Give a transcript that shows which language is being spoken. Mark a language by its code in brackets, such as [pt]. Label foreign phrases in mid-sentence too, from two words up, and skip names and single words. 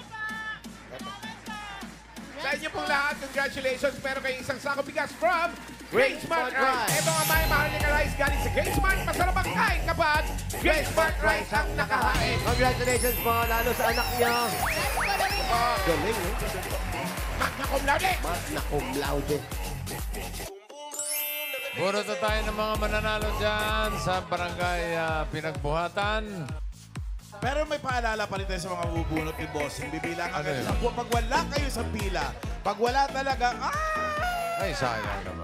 [tl] Sa inyo pong lahat, congratulations. Pero kayo isang sako bigas from Great Smart Rice. Ito ang may mahal na rice galing sa Great Smart. Masarap ang kain kapag Great Smart Rice ang nakahain. Congratulations po, lalo sa anak niyo. Galing eh. [la] Magna cum laude. Magna cum laude. [tl] puro na tayo ng mga mananalo dyan sa barangay Pinagbuhatan. Pero may paalala pa rin tayo sa mga bubunot ni Bossing. Bibilangan Ano kayo. yun? Pag wala kayo sa pila, pag wala talaga, Ay, sayang naman.